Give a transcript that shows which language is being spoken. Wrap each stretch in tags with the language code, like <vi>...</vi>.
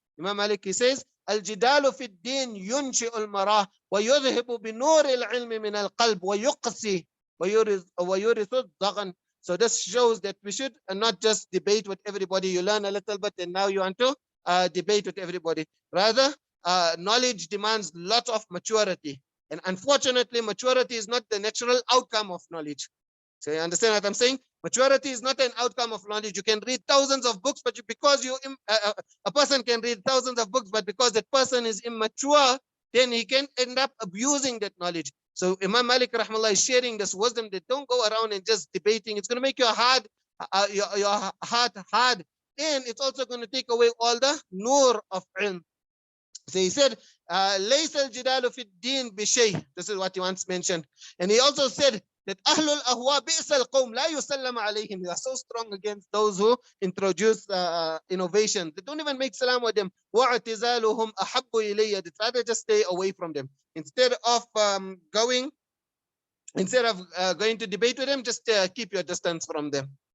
<en>Imam Malik, he says,</en> <ar>الجدال في الدين ينشئ المراه ويذهب بنور العلم من القلب ويقسي ويورث الضغن.</ar> <en>So this shows that we should not just debate with everybody. You learn a little bit and now you want to debate with everybody. Rather, knowledge demands lots of maturity. And unfortunately, maturity is not the natural outcome of knowledge. So you understand what I'm saying? Maturity is not an outcome of knowledge. You can read thousands of books, but because a person can read thousands of books, but because that person is immature, then he can end up abusing that knowledge. So Imam Malik rahmallah is sharing this wisdom that don't go around and just debating. It's going to make your heart hard, and it's also going to take away all the nur of ilm. So he said,</en> <ar>لَيْسَ الْجِدَالُ فِي الدِّينِ بِشَيْءٍ.</ar> <en>This is what he once mentioned. And he also said that</en> <ar>أَهْلُ الْأَهْوَى بِئْسَ الْقَوْمِ لَا يُسَلَّمَ عَلَيْهِمْ.</ar> <en>They are so strong against those who introduce innovation. They don't even make salam with them.</en> <ar>وَاعْتِزَالُهُمْ أَحَبُّ إِلَيَّ.</ar> <en>They try to just stay away from them. Instead of going to debate with them, just keep your distance from them.</en>